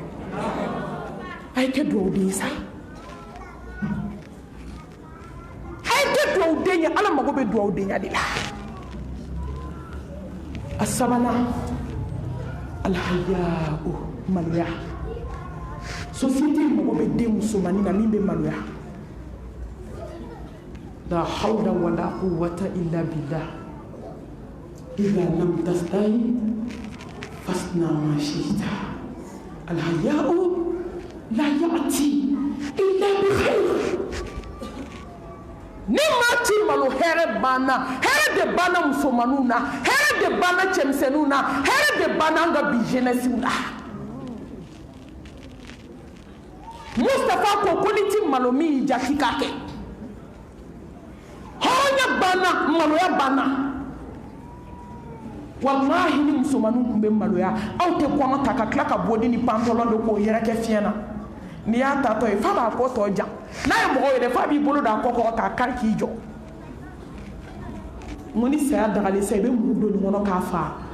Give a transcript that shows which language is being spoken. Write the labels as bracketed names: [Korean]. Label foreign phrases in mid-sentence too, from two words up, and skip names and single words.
[Bambara] a ye kɛ duwawu den ye sa a ye kɛ duwawu den ye ala mago bɛ duwawu denya de la a sabanan alhaya'u maloya société mago bɛ den musomanin na min bɛ maloya [Arabic] لا حول ولا قوة إلا بالله إذا لم تستح فاصنع ما شئت الحياء لا يأتي إلا بخير [Bambara] ni ma ti malo hɛrɛ de banna musomaninw na hɛrɛ de banna cɛmisɛnninw na hɛrɛ de banna an ka bi jeunesse na Mustafa ko ni ti malo min ja k'i k'a kɛ hɔrɔnya banna maloya banna wallahi ni musomaninw tun bɛ maloya aw tɛ kɔnɔ ta ka tila ka bodi ni pantalon dɔ k'o yɛrɛ kɛ fiɲɛ na n'i y'a tatɔ ye f'a b'a kɔ tɔ jan n'a ye mɔgɔ yɛrɛ f'a b'i bolo da kɔ kɔrɔ k'a kari k'i jɔ n ko ni saya dagalen sa i bɛ muru don nin kɔnɔ k'a faa